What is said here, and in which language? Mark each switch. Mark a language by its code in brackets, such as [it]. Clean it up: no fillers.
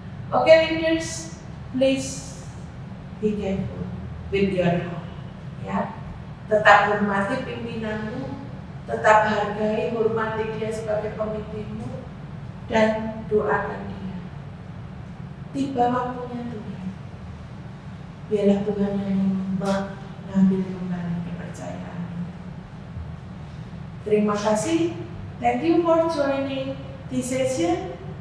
[en] Okay, leaders, please be careful with your heart. [id] Ya. Tetap hormati pimpinanmu, tetap hargai, hormati dia sebagai pemimpinmu, dan doakan dia. Tiba waktunya Tuhan, biarlah Tuhan yang mengambil kembali kepercayaan. Terima kasih. [en] Thank you for joining this session.